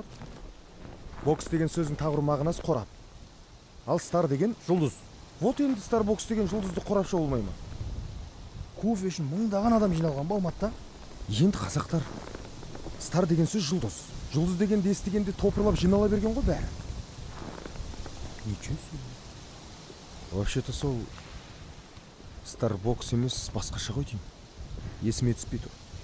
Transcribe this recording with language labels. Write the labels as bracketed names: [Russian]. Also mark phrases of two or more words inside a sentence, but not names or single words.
[Kazakh] Бокс деген сөздің тағы бір мағынасы қорап. Ал стар деген жұлдыз. Вот енді Starbucks деген жұлдызды қорапша болмай ма? Кофе үшін мыңдаған адам жиналған ба Алматыда? Енді қазақтар. Стар деген сөз жұлдыз. Жұлдыз дегенді естігенде топырлап жинала берген ғой бәрі. [Russian] Ничего себе. [Kazakh] Вообще-то сол Starbucks емес басқаша ғой деймін. Есіме түспей тұр.